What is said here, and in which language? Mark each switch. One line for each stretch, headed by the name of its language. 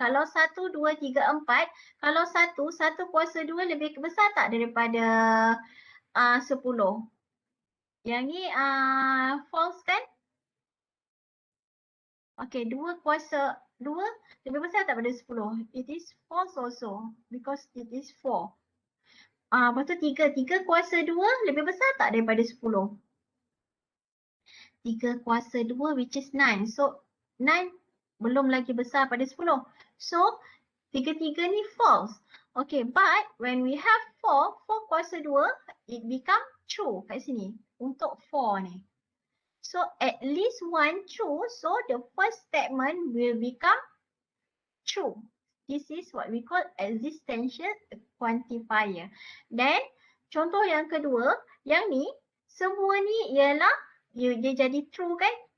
Malay: Kalau 1, 2, 3, 4, kalau 1 kuasa 2 lebih besar tak daripada 10? Yang ni false kan? Okay, 2 kuasa 2 lebih besar tak daripada 10?
English: It is false also because it is 4.
Malay: Lepas tu 3 kuasa 2 lebih besar tak daripada 10? 3 kuasa 2 which is 9. So 9 belum lagi besar pada 10.
English: So 3 ni false. Okay, but when we have 4 kuasa 2, it become true
Malay: kat sini untuk 4 ni.
English: So at least one true, so the first statement will become true. This is what we call existential quantifier.
Malay: Then contoh yang kedua, yang ni semua ni ialah dia jadi true kan?